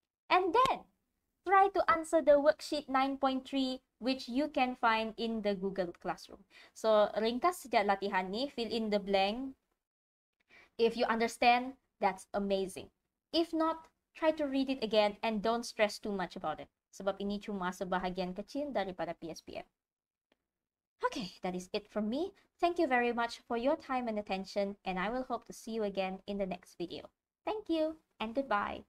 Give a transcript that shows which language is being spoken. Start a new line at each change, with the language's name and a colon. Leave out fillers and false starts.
English: And then, try to answer the worksheet 9.3 which you can find in the Google Classroom. So,
Malay: ringkas saja latihan ni,
English: fill in the blank. If you understand, that's amazing. If not, try to read it again and don't stress too much about it.
Malay: Sebab ini cuma sebahagian kecil daripada PSPM.
English: Okay, that is it from me. Thank you very much for your time and attention, and I will hope to see you again in the next video. Thank you and goodbye.